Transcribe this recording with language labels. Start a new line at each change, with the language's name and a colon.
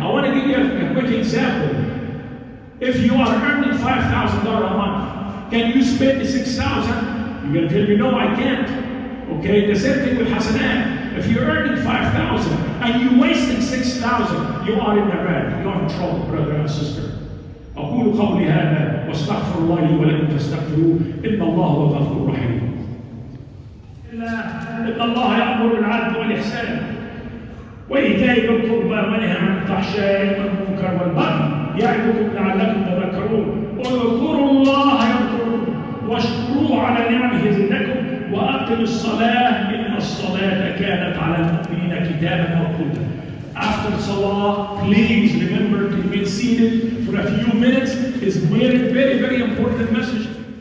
English: I want to give you a quick example. If you are earning $5,000 a month, can you spend the $6,000? You're going to tell me, no, I can't. Okay, the same thing with hasanat. If you're earning $5,000 and you're wasting $6,000, you are in the red. You're in trouble, brother and sister.
Arabic: أقول قولي هذا واستغفر الله لي ولكم فاستغفروه إن الله هو الغفور الرحيم. إن الله يأمر بالعدل والإحسان وإيتاء ذي القربى وينهى عن الفحشاء والمنكر والبغي يعظكم لعلكم تذكرون. اذكروا الله يذكركم واشكروه على نعمه يزدكم وأقم الصلاة إن الصلاة كانت على المؤمنين كتابا موقوتا.
English: After Salah, please remember to be seated for a few minutes. It's very, very, very important message.